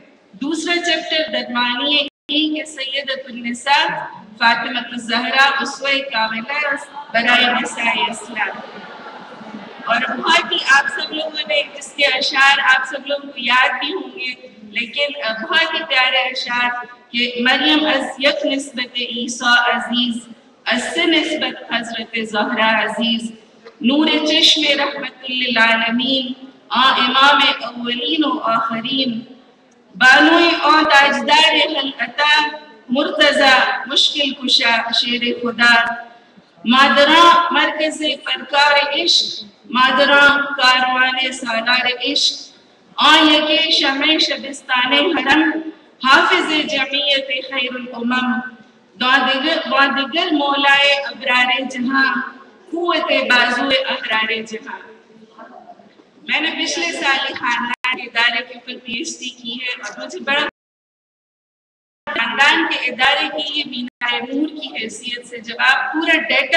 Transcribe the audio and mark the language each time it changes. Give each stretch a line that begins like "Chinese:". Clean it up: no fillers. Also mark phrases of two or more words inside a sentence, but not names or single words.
Urdu: دوسرا چیپٹر درمانی ہی کہ سیدۃ النساء فاطمہ الزہرا اسوہ کاملہ برائے نساء اسلام، اور بہت ہی آپ سب لوگوں نے اس کے اشعار آپ سب لوگوں کو یاد بھی ہوں گے، لیکن بہت ہی پیارے اشعار کہ مریم
Persian: از یک نسبت عیسیٰ عزیز، از سے نسبت حضرت زہرا عزیز، نور چشم رحمت للعالمین امام اولین و آخرین، بانوی اور تاجدار خلقتا مرتضی مشکل کشا شیر خدا، مادراں مرکز پرکار عشق، مادراں کاروان سالار عشق، یکی شمع شبستان حرم، حافظ جمعیت خیر الامم، دیگر مولائے ابرار جہاں، قوت بازو احرار جہاں۔
Urdu: میں نے پچھلے سال خاندان ادارے کے اوپر پی ایچ ڈی کی ہے اور مجھے بڑا خاندان کے ادارے کی یہ مینار نور کی حیثیت سے جب آپ پورا ڈیٹا